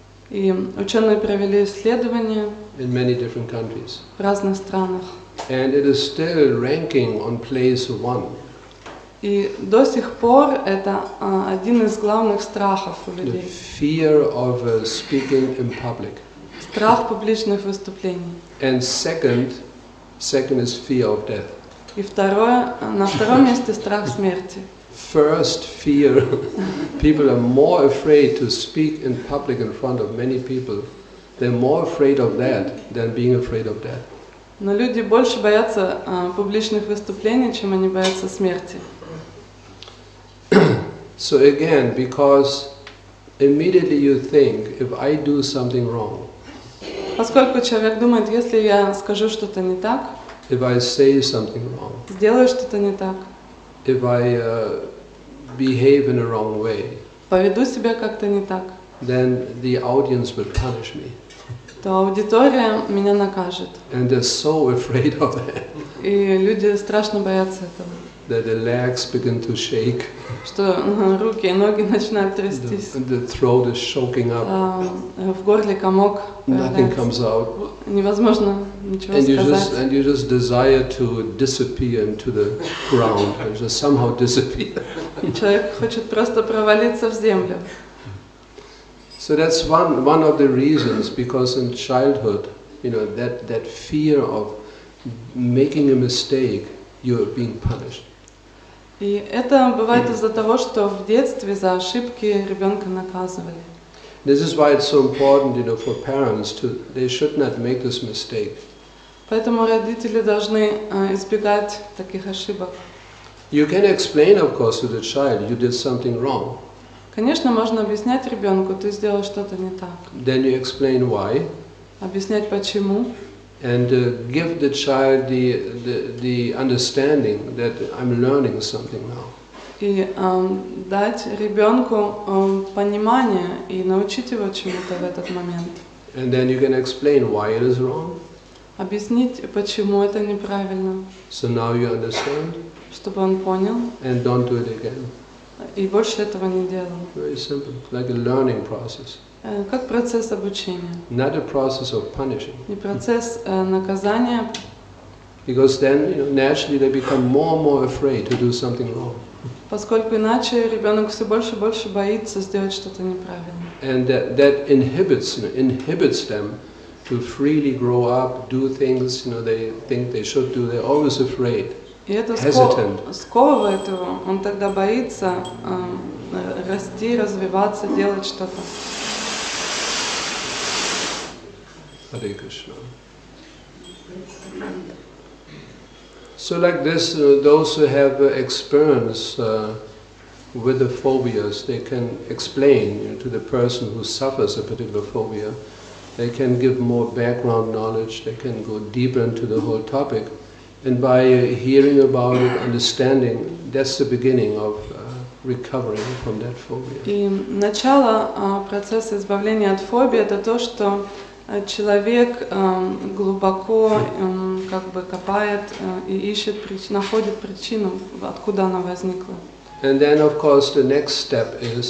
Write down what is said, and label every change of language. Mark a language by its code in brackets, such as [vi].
[ru] И ученые провели исследования [en] in many different countries, [ru] в разных странах. [en] and it is still ranking on place 1. [ru] И до сих пор это один из главных страхов у [en] The [ru] людей. [en] fear of speaking in public. [ru] Страх публичных выступлений. [en] And second is fear of death. [ru] И на втором месте страх смерти. [en] First fear, people are more afraid to speak in public in front of many people. They're more afraid of that than being afraid of death. [ru] Но люди больше боятся публичных выступлений, чем они боятся смерти. [en] So again, because immediately you think, if I do something wrong, [ru] Поскольку человек думает, если я скажу что-то не так, [en] if I say something wrong, [ru] сделаю что-то не так, [en] if I behave in a wrong way, [ru] поведу себя как-то не так, [en] then the audience will punish me. [ru] то аудитория меня накажет. [en] And they're so afraid of that, [ru] И люди страшно боятся этого. [en] that the legs begin to shake, [ru] Что руки и ноги начинают трястись, [en] the throat is choking up, [ru] в горле комок [en] nothing [ru] появляется. [en] comes out, [ru] Невозможно ничего [en] and [ru] сказать. [en] you just desire to disappear into the ground, and just somehow disappear. [ru] Человек хочет просто провалиться в землю. [en] So that's one of the reasons, because in childhood, that fear of making a mistake, you're being punished. [ru] И это бывает из-за того, что в детстве за ошибки ребенка наказывали. [en] This is why it's so important, for parents they should not make this mistake. [ru] Поэтому родители должны избегать таких ошибок. [en] You can explain, of course, to the child, you did something wrong. [ru] Конечно, можно объяснять ребенку, ты сделал что-то не так. [en] Then you explain why. [ru] Объяснять почему. [en] And give the child the understanding that I'm learning something now. [ru] И дать ребенку понимание и научить его чему-то в этот момент. [en] And then you can explain why it is wrong. [ru] Объяснить, почему это неправильно. [en] So now you understand. [ru] Чтобы он понял. [en] And don't do it again. [ru] И больше этого не делал. [en] Very simple, like a learning process. [ru] Как процесс обучения. [en] Not a process of punishing. [ru] Не процесс наказания. [en] Because then, naturally they become more and more afraid to do something wrong. [ru] Поскольку иначе ребенок все больше и больше боится сделать что-то неправильно. [en] And that inhibits them to freely grow up, do things, they think they should do. They're always afraid. [ru] И это сковывает его. Он тогда боится расти, развиваться, делать что-то. [en] Hare Krishna. So like this, those who have experience with the phobias, they can explain to the person who suffers a particular phobia. They can give more background knowledge, they can go deeper into the whole topic. And by hearing about it, understanding, that's the beginning of recovering from that phobia. [ru] И начало процесса избавления от фобии – это то, что человек глубоко копает и ищет, находит причину, откуда она возникла. [en] And then, of course, the next step.